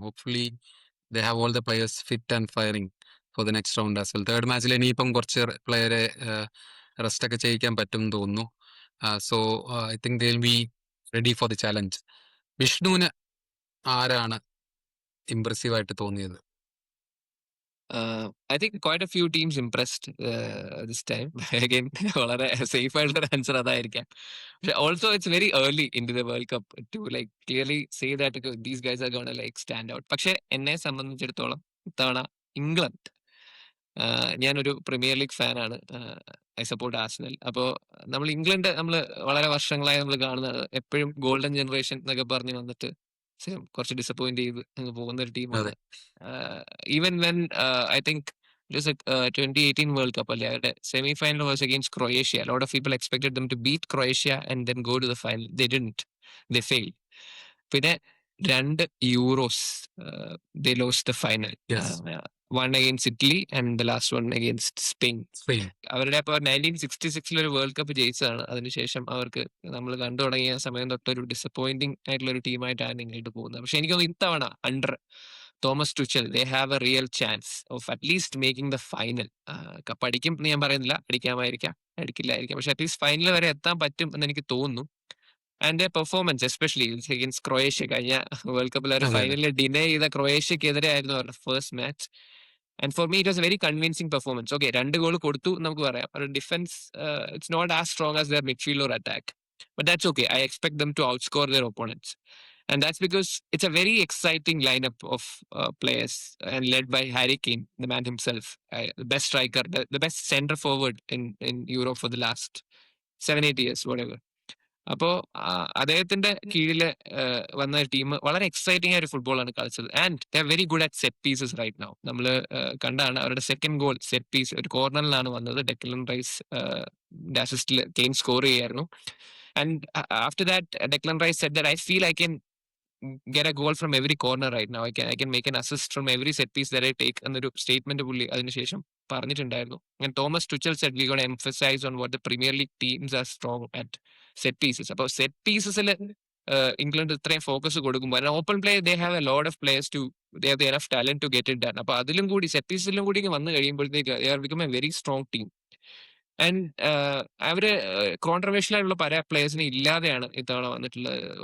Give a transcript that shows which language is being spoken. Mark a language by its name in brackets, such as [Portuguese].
[English] Hopefully they have all the players fit and firing for the next round as well. [Malayalam] Third മാച്ചിൽ ഇനിയിപ്പം കുറച്ച് പ്ലെയറെ rest ഒക്കെ ചെയ്യിക്കാൻ പറ്റും എന്ന് തോന്നുന്നു. [English] So I think they will be ready for the challenge. [Malayalam] വിഷ്ണുവിന് ആരാണ് ഇംപ്രസീവ് ആയിട്ട് തോന്നിയത്? [English] I think quite a few teams impressed this time. Again, [Malayalam] വളരെ സേഫ് ആയിട്ടുള്ള ആൻസർ അതായിരിക്കാം. പക്ഷെ [English] Also it's very early in to the World Cup to like clearly say that these guys are gonna like stand out. [Malayalam] പക്ഷെ എന്നെ സംബന്ധിച്ചിടത്തോളം ഇത്തവണ England, ഞാനൊരു premier league ഫാനാണ്. [English] I support Arsenal. [Malayalam] അപ്പോൾ നമ്മൾ ഇംഗ്ലണ്ട് നമ്മൾ വളരെ വർഷങ്ങളായി നമ്മൾ കാണുന്നത് എപ്പോഴും ഗോൾഡൻ ജനറേഷൻ എന്നൊക്കെ പറഞ്ഞ് വന്നിട്ട് കുറച്ച് ഡിസപ്പോയിന്റ് ചെയ്ത് അങ്ങ് പോകുന്ന ഒരു ടീമാണ്. [English] Even when I think it was 2018 World Cup അല്ലേ, അവരുടെ semi final was against Croatia. Lot of people expected them to beat Croatia and then go to the final. They didn't, they fail. പിന്നെ 2 Euros they lost the final. One against Italy and the last one against Spain. [Malayalam] അവരുടെ അപ്പോൾ 1966 ഒരു world cup ജയിച്ചതാണ്. അതിനുശേഷം അവർക്ക് നമ്മൾ കണ്ടു തുടങ്ങിയ സമയം തൊട്ടൊരു ഡിസപ്പോയിന്റിംഗ് ആയിട്ടുള്ള ഒരു ടീമായിട്ടാണ് ഇങ്ങോട്ട് പോകുന്നത്. പക്ഷെ എനിക്ക് തോന്നുന്നു ഇത്തവണ [English] Under Thomas Tuchel they have a real chance of at least making the final. [Malayalam] Cup അടിക്കും എന്ന് ഞാൻ പറയുന്നില്ല, അടിക്കാമായിരിക്കാം, അടിക്കില്ലായിരിക്കാം, പക്ഷെ അറ്റ്ലീസ്റ്റ് ഫൈനൽ വരെ എത്താൻ പറ്റും എന്ന് എനിക്ക് തോന്നുന്നു. [English] and performance especially against Croatia, [Malayalam] കഴിഞ്ഞ വേൾഡ് കപ്പിൽ അവർ ഫൈനലിൽ ഡിനേ ചെയ്ത ക്രൊയേഷ്യക്കെതിരെ ആയിരുന്നു അവരുടെ first match. [English] And for me it was a very convincing performance. [Malayalam] Okay, 2 goal കൊടുത്തു എന്ന് നമുക്ക് പറയാം. [English] ഒരു defence it's not as strong as their midfield or attack. But that's okay. I expect them to outscore their opponents. And that's because it's a very exciting lineup of players and led by Harry Kane, the man himself, the best striker, the best center forward in Europe for the last 7-8 years, whatever. [Malayalam] അപ്പോൾ അദ്ദേഹത്തിന്റെ കീഴിൽ വന്ന team വളരെ exciting ആയ ഒരു ഫുട്ബോളാണ് കളിച്ചത്. [English] And they are very good at set pieces right now. [Malayalam] നമ്മൾ കണ്ടാണ് അവരുടെ സെക്കൻഡ് ഗോൾ സെറ്റ് പീസ് ഒരു കോർണറിലാണ് വന്നത്. ഡെക്ലൻ റൈസ് അസിസ്റ്റിൽ കെയിൻ സ്കോർ ചെയ്യായിരുന്നു. [English] And after that Declan Rice said that I feel I can get a goal from every corner right now. I can make an assist from every set piece that I take [Malayalam] എന്നൊരു statement പുള്ളി അതിനുശേഷം പറഞ്ഞിട്ടുണ്ടായിരുന്നു. [English] And Thomas Tuchel said we got to emphasize on what the Premier League teams are strong at set pieces. [Malayalam] അപ്പോൾ set പീസസിൽ England ഇത്രയും focus കൊടുക്കുമ്പോൾ [English] Open play they have a lot of players too they have enough talent to get it done. [Malayalam] അപ്പോൾ അതിലും കൂടി set പീസിലും കൂടി വന്നു കഴിയുമ്പോഴത്തേക്ക് [English] They are become a very strong team. [Malayalam] And അവര് കോൺട്രവേഴ്ഷ്യൽ ആയിട്ടുള്ള പല പ്ലേയേഴ്സിനെ ഇല്ലാതെയാണ് ഇത്തവണ വന്നിട്ടുള്ളത്.